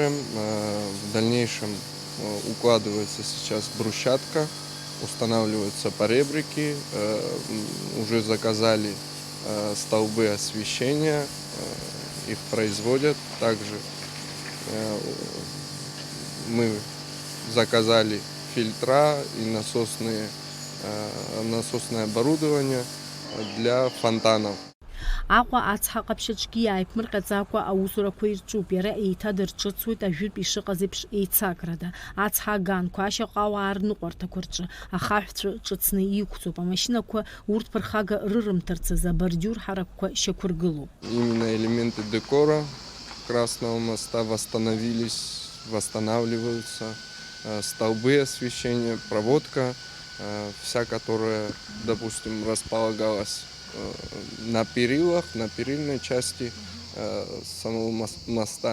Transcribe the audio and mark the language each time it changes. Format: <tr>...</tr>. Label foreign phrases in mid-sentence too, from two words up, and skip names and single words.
<ru>В дальнейшем укладывается сейчас брусчатка, устанавливаются поребрики, уже заказали столбы освещения, их производят. Также мы заказали фильтра и насосное оборудование для фонтанов.</ru> <ab>Аҟәа ацҳа ҟаԥшьаҿгьы иааиԥмырҟьаӡакәа аусурақәа ирҿуп, иара еиҭадырҿыцуеит ажәытә ишыҟаз еиԥш еицакрада. Ацҳа аганқәа, ашьаҟауаа рныҟәарҭақәа рҿы ахаҳәцәа ҿыцны иқәҵоуп, амашьынақәа урҭ ԥырхага рырымҭарц азы абордиур ҳаракқәа шьақәыргылоуп.</ab> <ru>Именно элементы декора Красного моста восстанавливаются, столбы освещения, проводка, вся, которая, допустим, располагалась на перилах, на перильной части самого моста.</ru>